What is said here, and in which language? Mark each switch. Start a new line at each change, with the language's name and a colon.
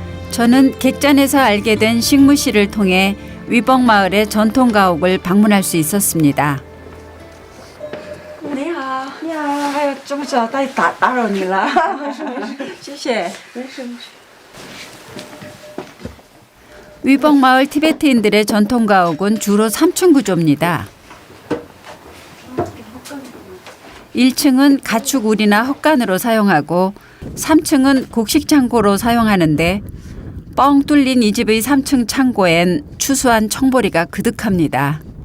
Korean: 저는 객잔에서 알게 된 식무 씨를 통해 위벅마을의 전통 가옥을 방문할 수 있었습니다.
Chinese: 你好，你好，还有这么早打扰你了，谢谢。
Korean: 위벅마을 티베트인들의 전통 가옥은 주로 3층 구조입니다. 1층은 가축 우리나 헛간으로 사용하고 3층은 곡식 창고로 사용하는데 뻥 뚫린 이 집의 3층 창고엔 추수한 청보리가 그득합니다.